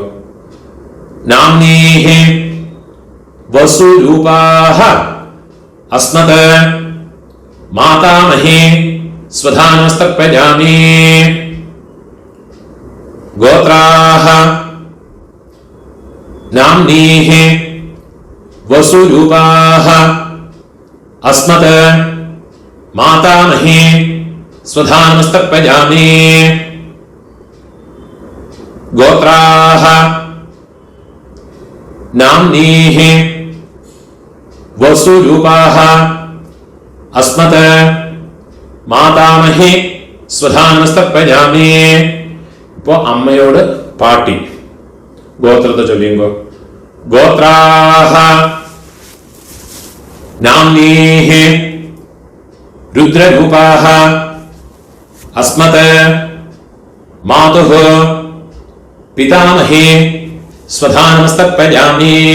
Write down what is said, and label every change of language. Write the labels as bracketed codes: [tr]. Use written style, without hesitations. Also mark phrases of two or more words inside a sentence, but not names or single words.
[sa] नाम्नीः वसुरूपाः अस्मत् मातामही स्वधा नमस्तर्पयामि. गोत्राः नाम्नीः वसुरूपाः अस्मत् मातामही स्वधानमस्तर्पयामि गोत्राः नाम्नीः वसुरूपाः अस्मत् मातामही स्वधा नमस्तर्पयामि. [ml] ഇപ്പോ അമ്മയോട് പാട്ടി ഗോത്രത്തെ ചൊല്ലിയുമ്പോ [sa] गोत्राः नाम्नीः रुद्ररूपाः अस्मत् मातुः पितामही स्वधा नमस्तर्पयामि.